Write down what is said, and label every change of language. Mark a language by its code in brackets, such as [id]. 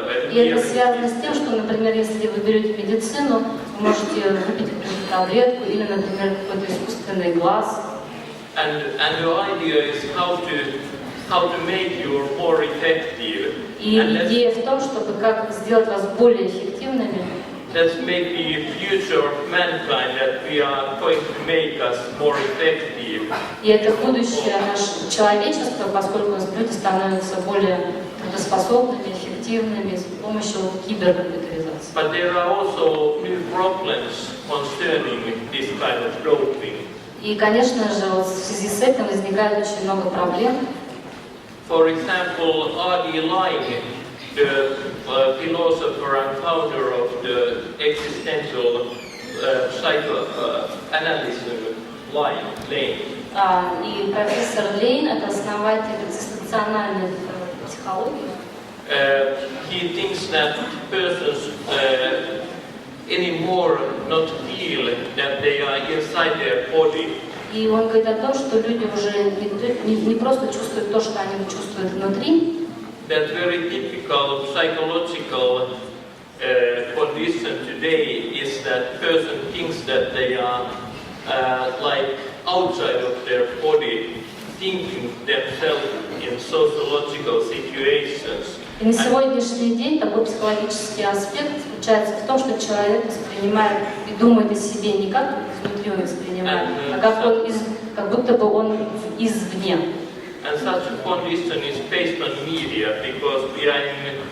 [ru] И это связано с тем, что, например, если вы берете медицину, вы можете выпить какую-то таблетку или, например, какой-то искусственный глаз. [en] And the idea is how to make you more effective. [ru] И идея в том, чтобы как сделать вас более эффективными. [en] That's maybe future of mankind that we are going to make us more effective. [ru] И это будущее наше человечество, поскольку люди становятся более трудоспособными, эффективными с помощью киберкомпьютеризации. [en] But there are also new problems concerning this kind of doping. [ru] И, конечно же, вот в связи с этим возникает очень много проблем. [en] For example, R.D. Laing, the philosopher and founder of the existential psychoanalysis, Laing. [ru] И профессор Лейн, это основатель экзистенциональной психологии. [en] He thinks that persons anymore not feel that they are inside their body. [ru] И он говорит о том, что люди уже не просто чувствуют то, что они чувствуют внутри. [en] That very typical psychological condition today is that person thinks that they are like outside of their body, thinking themselves in sociological situations. [ru] И на сегодняшний день такой психологический аспект заключается в том, что человек воспринимает и думает о себе не как изнутри он воспринимает, а как будто бы он извне. [en] And such a condition is based on media because we are in